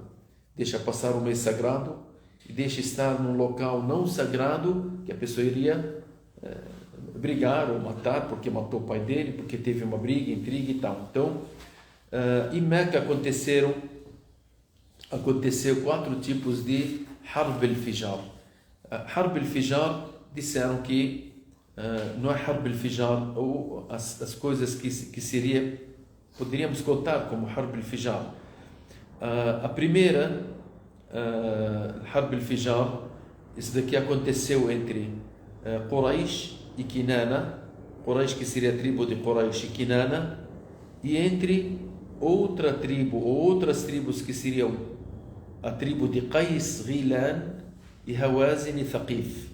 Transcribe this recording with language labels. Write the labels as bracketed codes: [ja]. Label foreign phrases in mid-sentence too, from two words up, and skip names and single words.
[pt] Deixa passar o mês sagrado e deixa estar num local não sagrado, que a pessoa iria brigar ou matar porque matou o pai dele, porque teve uma briga, intriga e tal. Então, em Meca aconteceu 4 tipos de Harb al-Fijar. Harb al-Fijar, disseram que não é Harb al-Fijar, ou as coisas que poderíamos contar como Harb al-Fijar. A primeira, Harb al-Fijar, isso daqui aconteceu entre Quraysh e Kinana, Quraysh que seria a tribo de Quraysh e Kinana, e entre outra tribo ou outras tribos que seriam a tribo de Qais, Ghilan e Hawazin e Thaqif.